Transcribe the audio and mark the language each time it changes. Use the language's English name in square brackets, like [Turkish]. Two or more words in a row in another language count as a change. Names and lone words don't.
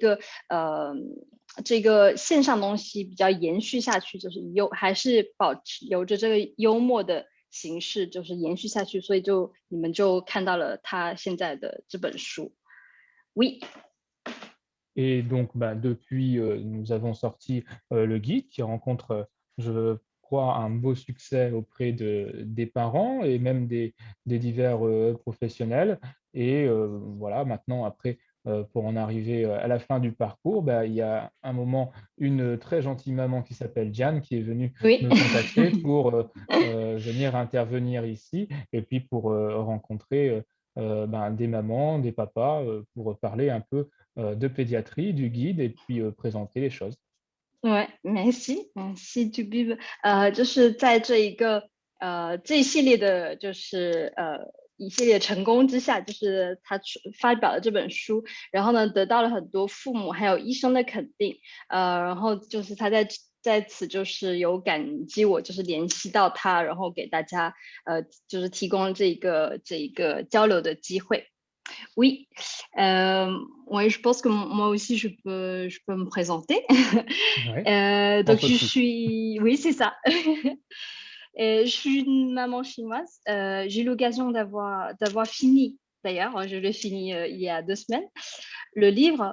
[Chinese] 这个线上东西比较延续下去，就是还是保持留着这个幽默的形式，就是延续下去，所以你们就看到了他现在的这本书。Oui. [French] Et donc, depuis, nous avons sorti le guide qui rencontre, je crois, un beau succès auprès des parents et même des divers professionnels. Et voilà, maintenant, après, pour en arriver à la fin du parcours, il y a un moment, une très gentille maman qui s'appelle Diane qui est venue Oui. me contacter pour venir intervenir ici et puis pour rencontrer des mamans, des papas, pour parler un peu de pédiatrie, du guide et puis présenter les choses. Ouais, merci to be， [Chinese] 就是在这一系列的，就是一系列成功之下，就是他发表了这本书，然后呢得到了很多父母还有医生的肯定，然后就是他在此就是有感激我，就是联系到他，然后给大家就是提供这一个交流的机会。 [French] Oui, ouais, je pense que moi aussi je peux me présenter. Ouais, Donc pense aussi. oui, c'est ça. Je suis une maman chinoise. J'ai eu l'occasion d'avoir fini, d'ailleurs, je l'ai fini il y a 2 semaines, le livre.